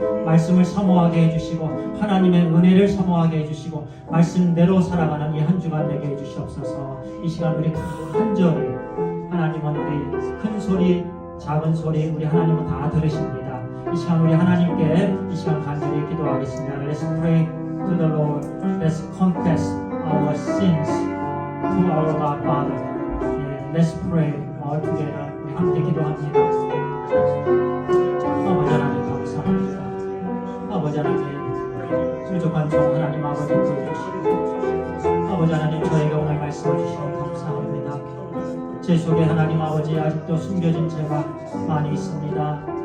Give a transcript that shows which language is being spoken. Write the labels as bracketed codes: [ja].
[ko] 말씀을 사모하게 해주시고 하나님의 은혜를 사모하게 해주시고 말씀대로 살아가는 이 한 주간 되게 해주시옵소서. 이 시간 우리 간절히, 하나님은 우리 큰 소리 작은 소리 우리 하나님은 다 들으십니다. 이 시간 우리 하나님께 이 시간 간절히 기도하겠습니다. [en] Let's pray to the Lord. Let's confess our sins to our God Father. Let's pray all together. [ko] 우리 함께 기도합니다. 아버지 하나님 감사합니다. 아버지 하나님 부족한 종 하나님 아버지 보여주시고, 아버지 하나님 저에게 오늘 말씀을 주시니 감사합니다. 제 속에 하나님 아버지 아직도 숨겨진 죄가 많이 있습니다.